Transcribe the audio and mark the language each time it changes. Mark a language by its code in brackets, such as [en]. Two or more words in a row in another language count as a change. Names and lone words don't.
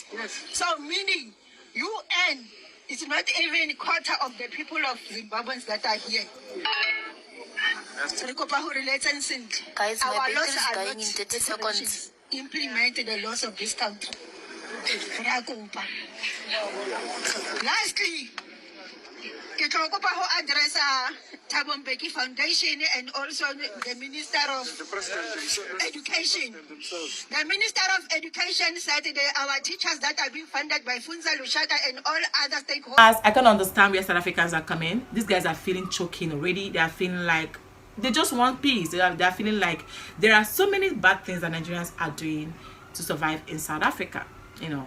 [en] So meaning UN is not even a quarter of the people of Zimbabweans that are here. Guys, my our battery laws is are dying not in 30 seconds. implement the laws of this country. Lastly, [st] ke tlo kopa ho [en] address Thabo Mbeki Foundation and also the Minister of Education. The Minister of Education said that our teachers that are being funded by Funza Lushaka and all other stakeholders. As I can understand where South Africans are coming, these guys are feeling choking already. They are feeling like they just want peace. They are feeling like there are so many bad things that Nigerians are doing to survive in South Africa, you know.